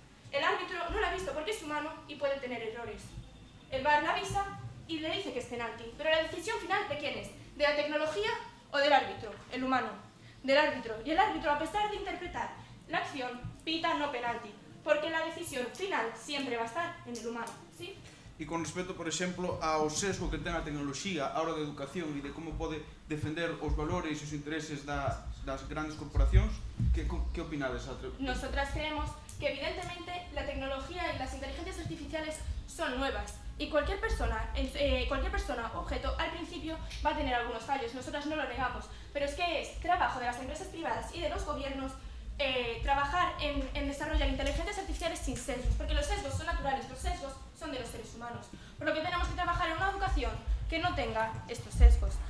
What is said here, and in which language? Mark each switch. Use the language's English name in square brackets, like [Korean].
[Spanish] El árbitro no la ha visto porque es humano y puede tener errores. El VAR la avisa y le dice que es penalti, pero la decisión final ¿de quién es? ¿De la tecnología o del árbitro? El humano. Del árbitro. Y el árbitro, a pesar de interpretar la acción, pita no penalti, porque la decisión final siempre va a estar en el humano, ¿sí? [Galician] E con respecto, por exemplo, ao sesgo que ten a tecnoloxía a hora da educación e de como pode defender os valores e os intereses das grandes corporacións, que opinades? [Spanish] Nosotras creemos que evidentemente la tecnología y las inteligencias artificiales son nuevas y cualquier persona objeto al principio va a tener algunos fallos, nosotras no lo negamos, pero es que es trabajo de las empresas privadas y de los gobiernos trabajar en desarrollar inteligencias artificiales sin sesgos, porque los sesgos son naturales, los sesgos son de los seres humanos, por lo que tenemos que trabajar en una educación que no tenga estos sesgos.